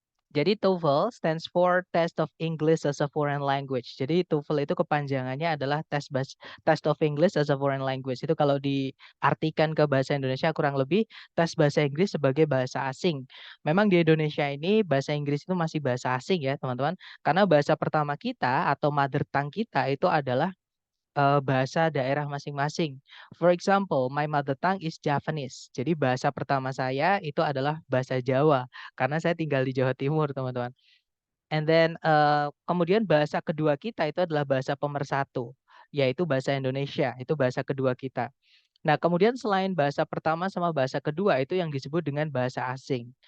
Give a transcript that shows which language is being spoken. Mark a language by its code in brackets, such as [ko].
[id] Jadi [en] TOEFL stands for Test of English as a Foreign Language. [id] Jadi TOEFL itu kepanjangannya adalah Test of English as a Foreign Language. Itu kalau diartikan ke bahasa Indonesia kurang lebih tes bahasa Inggris sebagai bahasa asing. Memang di Indonesia ini bahasa Inggris itu masih bahasa asing ya, teman-teman. Karena bahasa pertama kita atau mother tongue kita itu adalah bahasa daerah masing-masing. [en] For example, my mother tongue is Javanese. [id] Jadi bahasa pertama saya itu adalah bahasa Jawa karena saya tinggal di Jawa Timur, teman-teman. [en] And then [id] kemudian bahasa kedua kita itu adalah bahasa pemersatu, yaitu bahasa Indonesia. Itu bahasa kedua kita. Nah, kemudian selain bahasa pertama sama bahasa kedua itu yang disebut dengan bahasa asing.